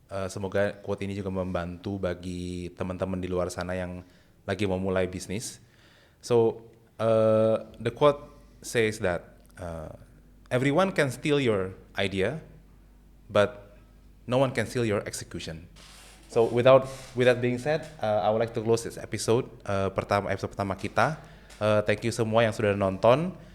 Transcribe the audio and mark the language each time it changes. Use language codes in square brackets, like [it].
[id] Semoga quote ini juga membantu bagi teman-teman di luar sana yang lagi mau mulai bisnis. [en] So the quote says that everyone can steal your idea, but no one can steal your execution. So with that being said, I would like to close this episode [id] pertama kita. [en] Thank you [id] semua yang sudah nonton.